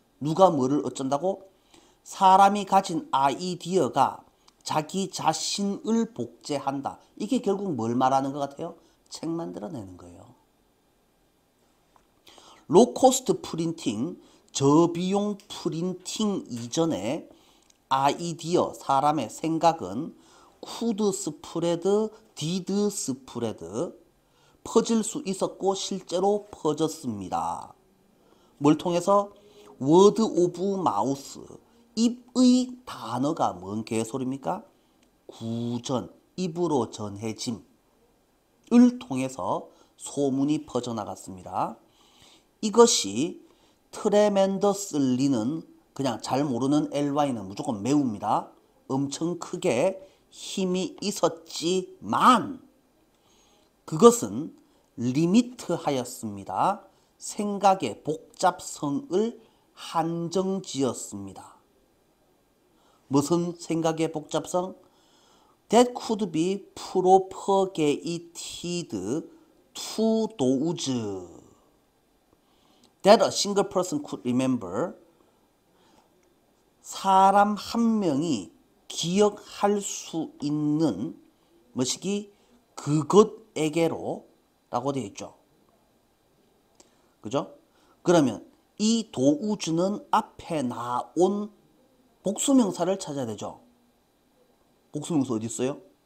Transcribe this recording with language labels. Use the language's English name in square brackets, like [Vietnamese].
[Korean] 누가 뭐를 어쩐다고? 사람이 가진 아이디어가 자기 자신을 복제한다. 이게 결국 뭘 말하는 것 같아요? 책 만들어내는 거예요. 로코스트 프린팅, 저비용 프린팅 이전에 아이디어, 사람의 생각은 [English] could spread, did spread. [Korean] 퍼질 수 있었고 실제로 퍼졌습니다. 뭘 통해서? [English] word of mouth. [Korean] 입의 단어가 뭔 개소리입니까? 구전, 입으로 전해짐을 통해서 소문이 퍼져나갔습니다. 이것이 tremendously는 그냥 잘 모르는 ly는 무조건 매우입니다. 엄청 크게 힘이 있었지만 그것은 리미트하였습니다. 생각의 복잡성을 한정지었습니다. 무슨 생각의 복잡성? [English] That could be propagated to those that a single person could remember. [Korean] 사람 한 명이 기억할 수 있는 뭐시기? 그것에게로 라고 되어 있죠. 그죠? 그러면 이 도우즈는 앞에 나온 복수명사를 찾아야 되죠. 복수명사 어디 있어요?